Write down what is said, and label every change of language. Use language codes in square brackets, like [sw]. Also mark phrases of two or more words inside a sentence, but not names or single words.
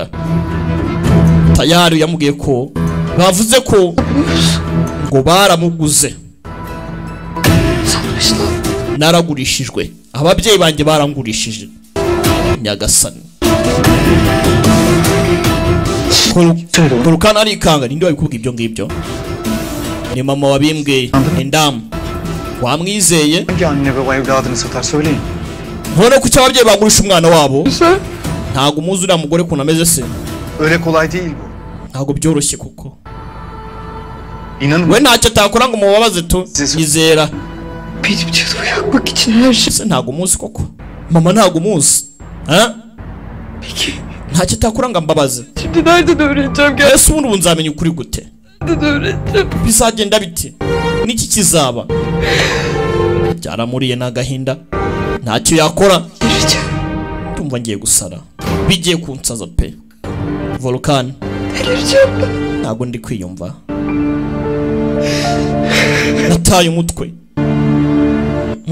[rw] Tayari yamubwiye ko bavuze ko ngo baramuguze naragurishijwe ababyeyi banjye barangurishije. Nyagasani Volcan arikanga ninde wabikubwira ibyo ngibyo ni mama wabimbwiye indamu wamwizeye. [tr] Hangi anne baba evladını satar söyleyin. [rw] None kuki ababyeyi bagurisha umwana wabo ntago umuzi uriya mugore kuntu ameze se. [tr] Öyle kolay değil bu. [rw] Ntago byoroshye kuko [tr] İnanın. [rw] we ntacyo atakora ngo mubabaze tu yizera. [tr] Benim canımı yakmak için her şey. [rw] Se ntago umuzi koko mama ntago umuzi [tr] Peki [rw] ntacyo atakora ngo ambabaze. [tr] şimdi nereden öğreneceğim [rw] Ese ubundi nzamenya ukuri gute [tr] gerçekten öğreneceğim. [rw] bizagenda biti niki kizaba. Byaramuriye n'agahinda ntacyo yakora [tr] Vereceğim. [rw] ndumva ngiye gusara bigiye kunsaza pe. Volcan [tr] Vereceğim ben. [rw] ntago ndi kwiyumva nataye umutwe.